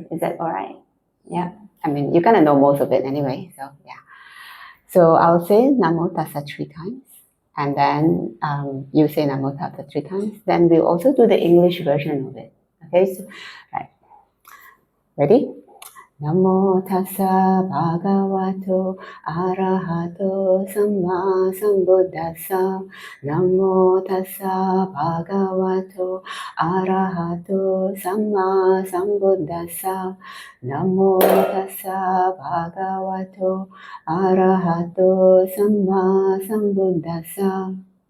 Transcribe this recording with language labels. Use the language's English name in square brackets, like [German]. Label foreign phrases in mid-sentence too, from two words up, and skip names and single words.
[English] Is that all right? Yeah. I mean, you're gonna know most of it anyway. So yeah. So I'll say [Pali] Namo Tassa [English] 3 times. And then you say [Pali] Namo Tassa [English] 3 times. Then we'll also do the English version of it. Okay, so, right. Ready? [Pali] Namo Tassa Bhagavato Arahato Samma Sambuddhassa. Namo Tassa Bhagavato Arahato Samma Sambuddhassa. Namo Tassa Bhagavato Arahato Samma Sambuddhassa.